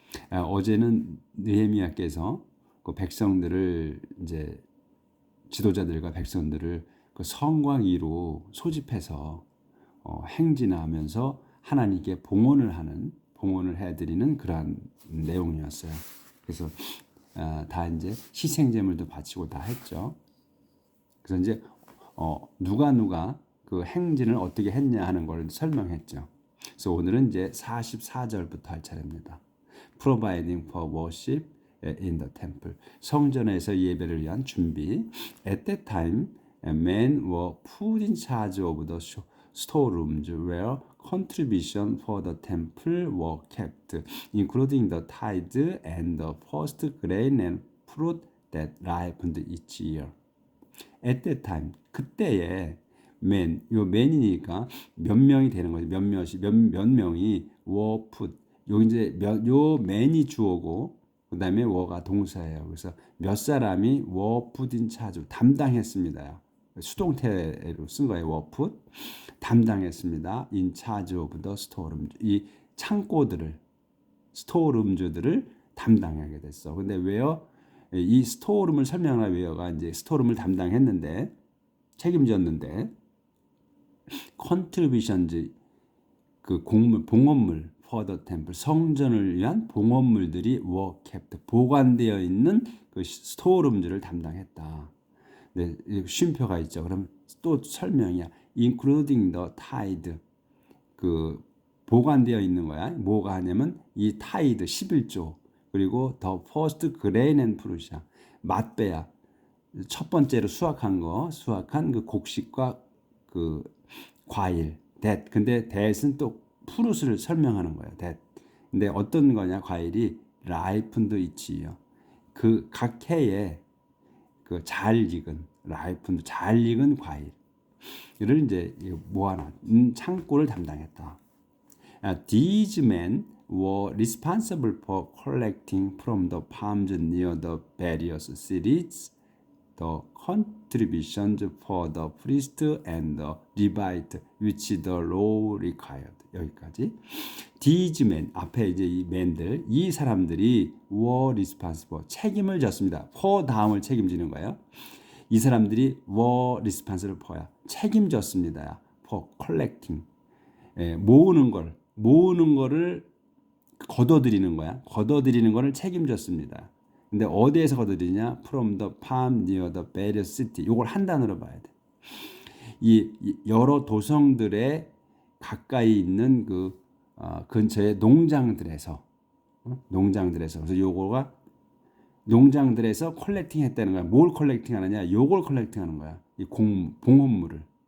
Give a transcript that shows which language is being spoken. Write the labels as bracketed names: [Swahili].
[Korean] 어제는 느헤미야께서 그 백성들을 이제 지도자들과 백성들을 그 성과 위로 소집해서 행진하면서 하나님께 봉헌을 해드리는 그러한 내용이었어요. 그래서 다 이제 희생제물도 바치고 다 했죠. 그래서 이제 누가 그 행진을 어떻게 했냐 하는 걸 설명했죠. 그래서 오늘은 이제 44절부터 할 차례입니다. [English] Providing for worship in the temple. [Korean] 성전에서 예배를 위한 준비. [English] At that time, men were put in charge of the storerooms where contribution for the temple were kept, including the tithe and the first grain and fruit that ripened each year. At that time, [Korean] 그때에 요 man이니까 몇 명이 되는 거죠. 몇 명이 [English] were put. [Korean] 요 이제 요 man이 주어고 그다음에 were가 동사예요. 그래서 몇 사람이 [English] were put in charge [Korean] 담당했습니다. 수동태로 쓴 거예요. [English] were put [Korean] 담당했습니다. [English] in charge of the storeroom. [Korean] 이 창고들을 스토어룸즈들을 담당하게 됐어. 근데 왜요? 이 스토어룸을 설명하는 웨어가 이제 스토어룸을 담당했는데 책임졌는데 컨트리뷰션즈 그 봉헌물 [English] for the temple [Korean] 성전을 위한 봉헌물들이 [English] were kept [Korean] 보관되어 있는 그 스토어룸들을 담당했다. 네, 쉼표가 있죠. 그럼 또 설명이야. [English] including the tithe [Korean] 그 보관되어 있는 거야. 뭐가 하냐면 이 타이드 11조 그리고 더 퍼스트 그레인 앤 프루시아 맛배야 첫 번째로 수확한 그 곡식과 그 과일 근데 that은 또 프루스를 설명하는 거예요. that 근데 어떤 거냐 과일이 라이픈드 이치요. 그 각 해에 그 잘 익은 라이픈드 잘 익은 과일을 이제 모아놓은 창고를 담당했다. [English] These men were responsible for collecting from the farms near the various cities the contributions for the priest and the Levite which the law required. [Korean] 여기까지. [English] These men [Korean] 앞에 이제 이 men들 이 사람들이 [English] were responsible [Korean] 책임을 졌습니다. for 다음을 책임지는 거예요. 이 사람들이 [English] were responsible for [Korean] 야 책임졌습니다. [English] for collecting [Korean] 모으는 거를 걷어들이는 거야. 걷어들이는 거를 책임졌습니다. 근데 어디에서 걷어들이냐? [English] From the farm near the various city. [Korean] 이걸 한 단어로 봐야 돼. 이 여러 도성들의 가까이 있는 그 근처의 농장들에서 그래서 요거가 농장들에서 컬렉팅 했다는 거야. 뭘 컬렉팅 하느냐? 요걸 컬렉팅 하는 거야. 이 봉헌물을.